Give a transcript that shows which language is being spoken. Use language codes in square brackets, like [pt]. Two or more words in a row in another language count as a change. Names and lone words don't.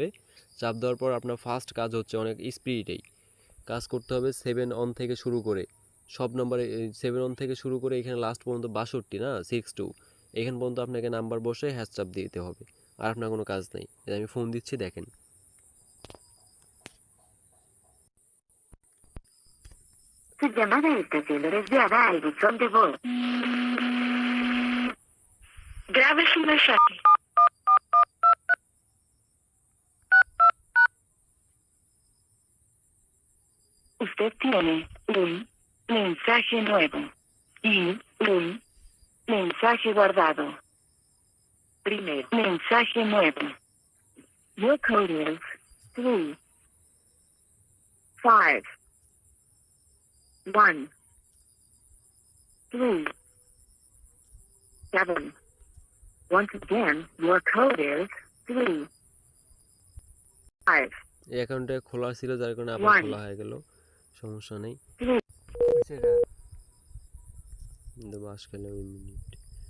[bn] চাপ দেওয়ার পর আপনার ফার্স্ট কাজ হচ্ছে অনেক স্পিডেই কাজ করতে হবে। 7 অন থেকে শুরু করে সব নাম্বারে, 7 অন থেকে শুরু করে এখানে লাস্ট পর্যন্ত 62 না 62, এখান পর্যন্ত আপনাকে নাম্বার বসে হ্যাশ চাপ দিতে হবে। আর আপনার কোনো কাজ নেই। আমি ফোন দিচ্ছি, দেখেন। [es] Su llamada está siendo desviada al buzón de voz. Grabe su mensaje. Usted tiene un mensaje nuevo y un mensaje guardado. Primer mensaje nuevo. [en] Your code is 3, 5, 1, 3, 7. Once again, your code is 3, 5. [bn] এই অ্যাকাউন্টটা খোলা ছিল, যার কারণে আবার খোলা হয়ে গেল, সমস্যা নেই। বাস খেলাম মিনিট।